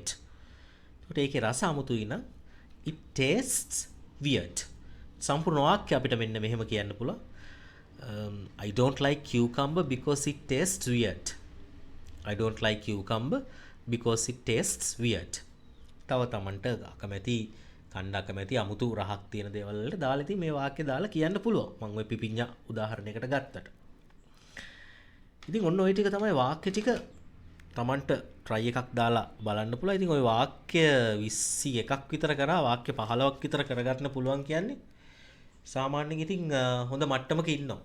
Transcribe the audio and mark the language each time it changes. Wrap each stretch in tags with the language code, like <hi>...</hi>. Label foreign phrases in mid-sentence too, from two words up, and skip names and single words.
<si>ඒකට ඒකේ රස අමුතුයි නම්</si> <en>it tastes weird.</en> <si>සම්පූර්ණ වාක්‍ය අපිට මෙන්න මෙහෙම කියන්න පුළුවන්.</si> <en>I don't like cucumber because it tastes weird. I don't like cucumber because it tastes weird.</en> <si>තව තමන්ට අකමැති කණ්ඩ අකමැති අමුතු රහක් තියෙන දේවල් වලට දාලා ඉතින් මේ වාක්‍ය දාලා කියන්න පුළුවන්. මම ওই පිපිඤ්ඤා උදාහරණයකට ගත්තට. ඉතින් ඔන්න ওই ටික තමයි වාක්‍ය ටික තමන්ට try එකක් දාලා බලන්න පුළුවන්. ඉතින් ওই වාක්‍ය 21ක් විතර කරා වාක්‍ය 15ක් විතර කරගන්න පුළුවන් කියන්නේ සාමාන්‍යයෙන් ඉතින් හොඳ මට්ටමක ඉන්නවා.</si>